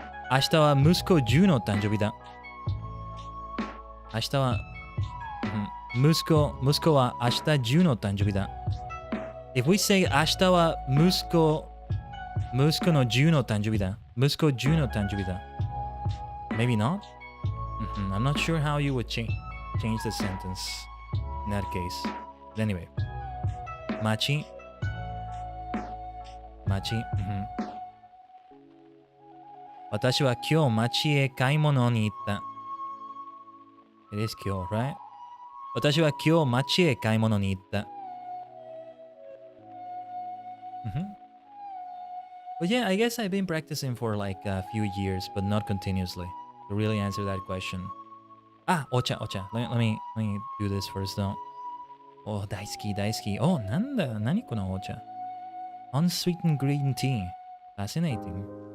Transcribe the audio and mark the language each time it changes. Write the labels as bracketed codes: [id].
[ja] 明日は息子10の誕生日だ。明日は、息子は明日10の誕生日だ。 [en] If we say [ja] 明日は息子の10の誕生日だ。息子10の誕生日だ。 [en] Maybe not? I'm not sure how you would change the sentence in that case. But anyway. 町。 [ja] 私は今日町へ買い物に行った。 [en] It is 今日、right? [ja] 私は今日町へ買い物に行った。 [en] But yeah, I guess I've been practicing for like a few years, but not continuously. To really answer that question. Ah, ocha. Let me do this first though. Oh, 大好き.Oh, [ja] 何このocha? [en] Unsweetened green tea. Fascinating.